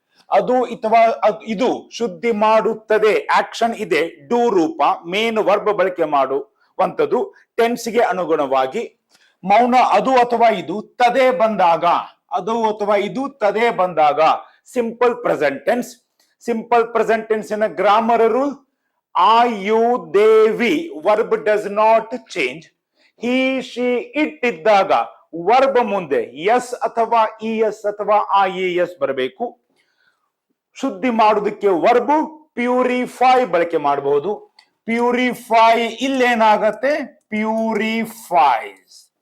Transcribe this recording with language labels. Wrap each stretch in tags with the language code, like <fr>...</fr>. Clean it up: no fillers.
<kn>ಅದು ಅಥವಾ ಇದು ಶುದ್ಧಿ ಮಾಡುತ್ತದೆ, ಆಕ್ಷನ್ ಇದೆ, ಡೂ ರೂಪ, ಮೇನ್ ವರ್ಬ್ ಬಳಕೆ ಮಾಡುವಂಥದ್ದು ಟೆನ್ಸ್ಗೆ ಅನುಗುಣವಾಗಿ. ಮೌನ ಅದು ಅಥವಾ ಇದು ತದೆ ಬಂದಾಗ, ಅದು ಅಥವಾ ಇದು ತದೆ ಬಂದಾಗ simple present tense.</kn> <en>Simple present tense in grammar rule: I, you, they, we, verb does not change. He, she, it</en> <kn>ಇದ್ದಾಗ ವರ್ಬ್ ಮುಂದೆ ಎಸ್ ಅಥವಾ ಇಎಸ್ ಅಥವಾ ಐಎಸ್ ಬರಬೇಕು. ಶುದ್ಧಿ ಮಾಡುವುದಕ್ಕೆ ವರ್ಬ್ ಪ್ಯೂರಿಫೈ ಬಳಕೆ ಮಾಡಬಹುದು. ಪ್ಯೂರಿಫೈ ಇಲ್ಲೇನಾಗತ್ತೆ? ಪ್ಯೂರಿಫೈಸ್.</kn>